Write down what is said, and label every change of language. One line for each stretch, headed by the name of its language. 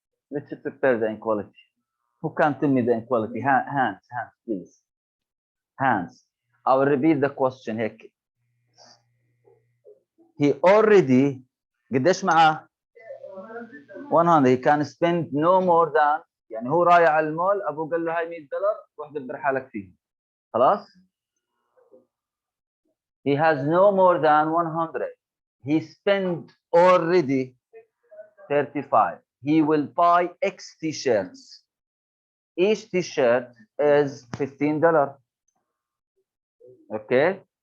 English: Let's prepare the inequality. Who can tell me the inequality? Hands, please. Hands. I will repeat the question here. He already
Arabic: قديش معاه؟
English: 100. He can spend no more than
Arabic: يعني هو رايح على المول ابوه قال له هاي $100 روح دبر حالك فيه. خلاص؟
English: He has no more than 100. He spent already 35. He will buy X t-shirts. Each t-shirt is $15. Okay?